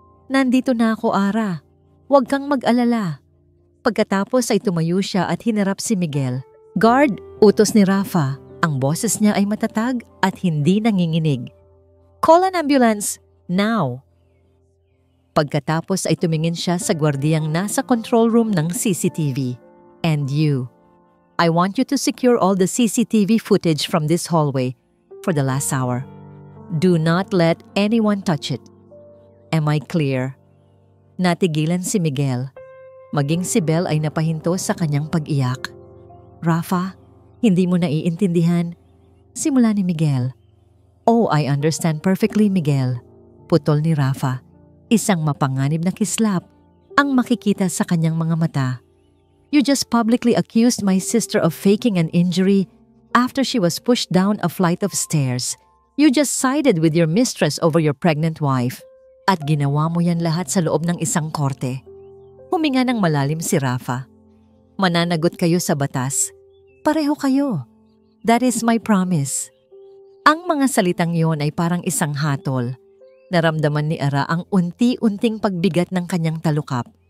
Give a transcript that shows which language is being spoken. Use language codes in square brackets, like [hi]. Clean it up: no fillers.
[tl] Nandito na ako, Ara. Huwag kang mag-alala. Pagkatapos ay tumayo siya at hinarap si Miguel. Guard, utos ni Rafa. Ang boses niya ay matatag at hindi nanginginig. [en] Call an ambulance, now! [tl] Pagkatapos ay tumingin siya sa gwardiyang nasa control room ng CCTV. [en] And you. I want you to secure all the CCTV footage from this hallway for the last hour. Do not let anyone touch it. Am I clear? [tl] Natigilan si Miguel. Maging si Belle ay napahinto sa kanyang pag-iyak. Rafa, hindi mo naiintindihan. Simula ni Miguel. [en] Oh, I understand perfectly, Miguel. [tl] Putol ni Rafa. Isang mapanganib na kislap ang makikita sa kanyang mga mata. [en] You just publicly accused my sister of faking an injury after she was pushed down a flight of stairs. You just sided with your mistress over your pregnant wife. [tl] At ginawa mo yan lahat sa loob ng isang korte. Huminga ng malalim si Rafa. Mananagot kayo sa batas. Pareho kayo. [en] That is my promise. [tl] Ang mga salitang yon ay parang isang hatol. Naramdaman ni Ara ang unti-unting pagbigat ng kanyang talukap.